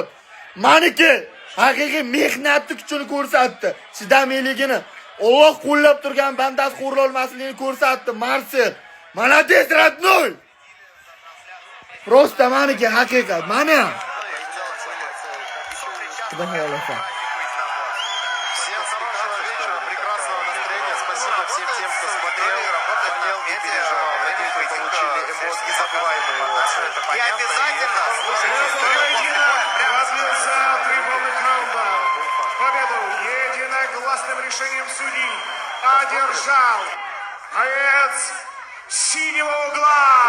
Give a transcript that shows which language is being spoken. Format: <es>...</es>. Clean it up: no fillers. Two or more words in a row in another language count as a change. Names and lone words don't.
<uz>Meniki haqiqiy mehnatni kuchini ko'rsatdi. Chidamliligini, Alloh qo'llab turgan bandasi qo'rla olmasligini ko'rsatdi. Marsel.</uz> <ru>Молодец, родной. Просто</ru> <uz>meniki haqiqat. Mana. Xudo xolasa.</uz> <ru>Всем хорошего вечера, прекрасного настроения. Спасибо всем тем, кто смотрел, болел и переживал. Надеюсь, вы получили эмоции, незабываемые эмоции. И обязательно слушайте. Разлился три полных раунда. Победу единогласным решением судей одержал боец синего угла.</ru>